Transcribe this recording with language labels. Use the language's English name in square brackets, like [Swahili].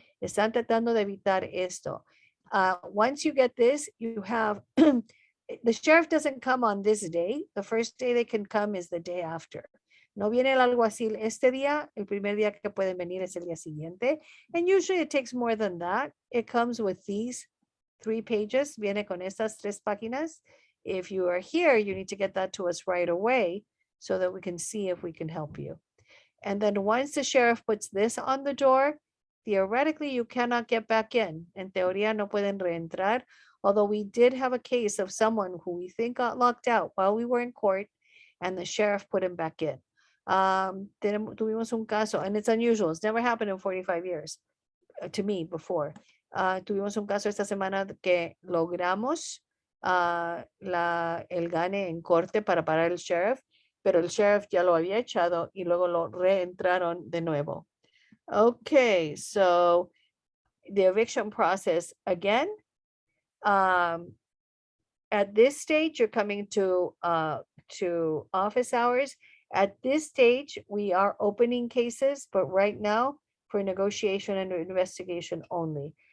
[Spanish] Están tratando de evitar esto. [English] Once you get this, you have, the sheriff doesn't come on this day. The first day they can come is the day after. [Spanish] No viene el alguacil este día, el primer día que pueden venir es el día siguiente. [English] And usually it takes more than that. It comes with these 3 pages, [Spanish] viene con estas 3 páginas. [English] If you are here, you need to get that to us right away so that we can see if we can help you. And then once the sheriff puts this on the door, theoretically you cannot get back in. [Spanish] En teoría no pueden reentrar, [English] although we did have a case of someone who we think got locked out while we were in court and the sheriff put him back in. [Spanish] Tuvimos un caso, [English] and it's unusual, it's never happened in 45 years to me before. [Spanish] Tuvimos un caso esta semana que logramos el gane en corte para parar el sheriff, pero el sheriff ya lo había echado y luego lo reentraron de nuevo. [English] Okay, so the eviction process again. At this stage, you're coming to office hours. At this stage, we are opening cases, but right now for negotiation and investigation only.